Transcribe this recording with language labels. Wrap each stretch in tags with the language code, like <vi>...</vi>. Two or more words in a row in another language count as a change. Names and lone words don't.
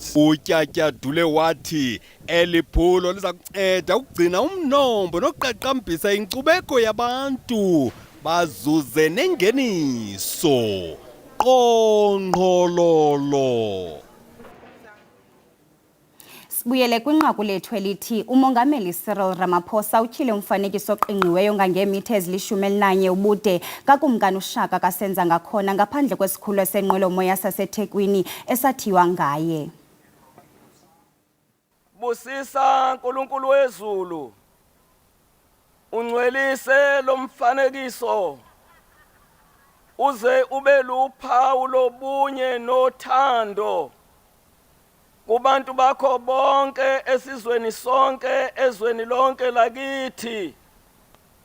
<xh>Utyatyadule wathi eliphulo liza kunceda ukugcina umnombo nokuqaqambisa inkcubeko yabantu bazuze nengeniso. Qongqololo. Sibuyele kwinqaku lethu elithi umongameli Cyril Ramaphosa utyhile umfanekiso oqingqiweyo ngangeemitha ezili-11 ubude kakumkani uShaka kasenza ngakhona ngaphandle kwesikhululo senqwelomoya saseThekwini esathiywa ngaye.</xh> <zu>Busisa Nkulunkulu wezulu ungcwelise lo mfanekiso uze ube luphawu lobunye nothando kubantu bakho bonke esizweni sonke ezweni lonke lakithi.</zu>